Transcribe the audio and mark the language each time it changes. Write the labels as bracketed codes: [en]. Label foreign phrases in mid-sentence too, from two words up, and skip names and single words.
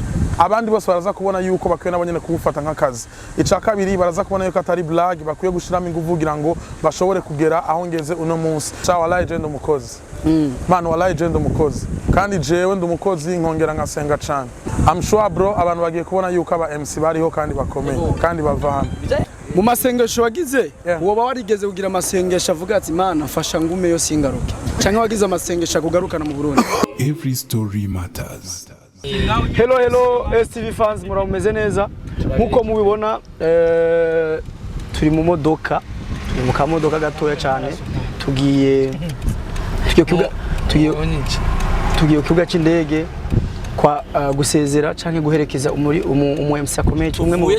[rn] abandi bose baraza kubona yuko bakwiye nabo nyene kubufata nk'akazi. Ica kabiri baraza kubona yuko atari blague, bakwiye gushiramo ingufu kugira ngo bashobore kugera aho ngeze uno munsi. Cha wallahi je ndumukozi. Man wallahi je ndumukozi. Kandi jewe ndumukozi nkongera ngasenga cyane. [en] I'm sure bro [rn] abantu bagiye kubona yuko aba MC bariho kandi bakomeye kandi bavana. Mu masengesho wagize woba warigeze kugira amasengesho avuga ati Mana fasha ngume yo singaruke canke wagize amasengesho kugarukana mu Burundi? [en] Every story matters. [rn] Hello STV fans murameze neza nkuko mubibona turi mu modoka mu kamodoka gatoya cyane tugiye kibuga cy'indege kwa gusezera canke guherekeza umu MC akomeye umwe mu